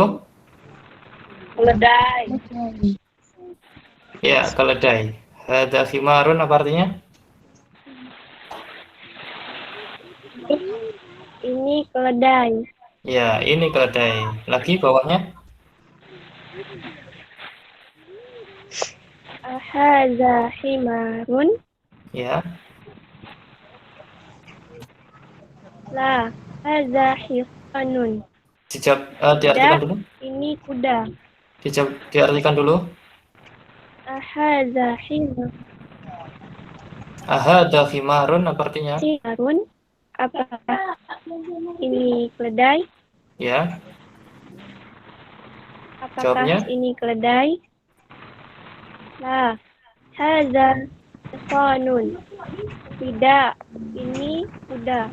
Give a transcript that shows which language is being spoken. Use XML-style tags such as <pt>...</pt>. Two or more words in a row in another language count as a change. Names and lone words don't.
<id>Keledai. Ya, keledai.</id> <ar>هذا حمار</ar> <id>apa artinya? Ini keledai. Ya, ini keledai. Lagi bawahnya?</id> <ar>هذا حمار.</ar> <id>Ya.</id> <ar>La. هذا حصان.</ar> <id>Diartikan dulu. Ini kuda. Diartikan dulu.</id> <ar>هذا حمار. أهذا حمار</ar> <id>apa artinya? Himarun. Apakah ini keledai? Ya. Apakah Jawabnya? ini keledai?</id> <ar>لا. هذا حصان.</ar> <id>Tidak. Ini kuda.</id>